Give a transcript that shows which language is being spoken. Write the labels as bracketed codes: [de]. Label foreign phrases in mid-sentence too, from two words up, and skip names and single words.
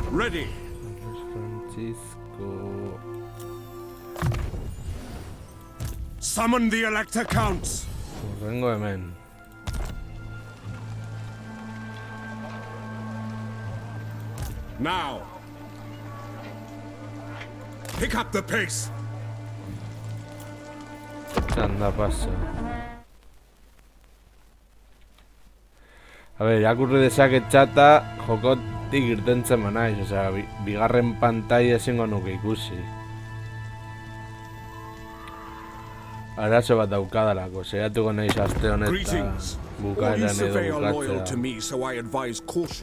[en] ready. Francisco. Summon the Elector Counts. [eu] Urrengo hemen. [en] Now. Pick up the pace. [es] Anda pasa. A ver, [eu] irakurri dezaket txata jokotik irtentzen manaiz, osea, bigarren pantaila ezingo nuke ikusi. Arazo bat daukadalako, saiatuko naiz aste honetan [en] Greetings. All you [eu] bukaeran [en] survey [eu] edo [en] are loyal to [eu] bukatzea. [en] me, so I advise caution.